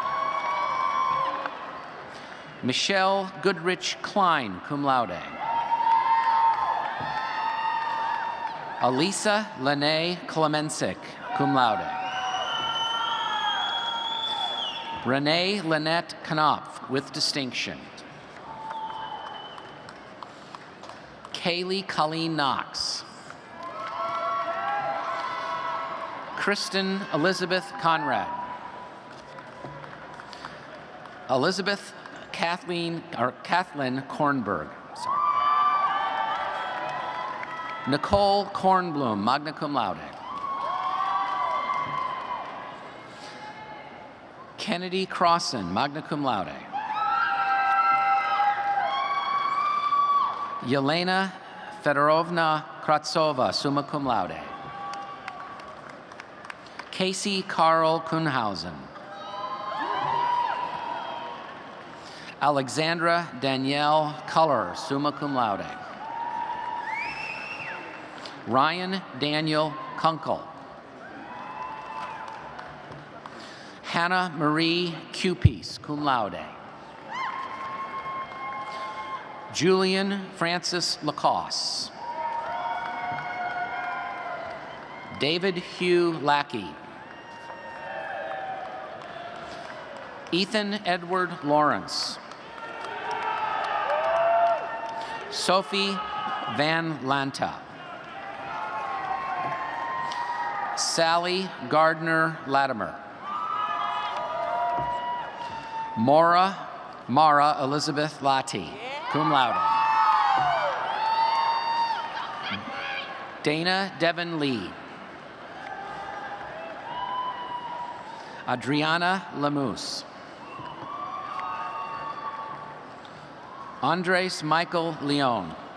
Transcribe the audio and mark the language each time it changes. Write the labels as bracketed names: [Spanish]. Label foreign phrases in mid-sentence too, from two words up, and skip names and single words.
[English] Michelle Goodrich Klein, [Latin] cum laude. [English] Alisa Lene Klemensic, [Latin] cum laude. [English] Renee Lynette Knopf, with distinction. Kaylee Colleen Knox. Kristen Elizabeth Conrad. Elizabeth Kathleen Kornberg. Sorry. Nicole Kornblum, [Latin] magna cum laude. [English] Kennedy Crossan, [Latin] magna cum laude. [English] Yelena Fedorovna Kratsova, [Latin] summa cum laude. [English] Casey Carl Kuhnhausen. Alexandra Danielle Culler, [Latin] summa cum laude. [English] Ryan Daniel Kunkel. Hannah Marie Cupies, [Latin] cum laude. [English] Julian Francis Lacoste. David Hugh Lackey. Ethan Edward Lawrence. Sophie Van Lanta. Sally Gardner Latimer. Mara Elizabeth Lati, [Latin] cum laude. [English] Dana Devon Lee. Adriana Lamousse. Andres Michael Leon.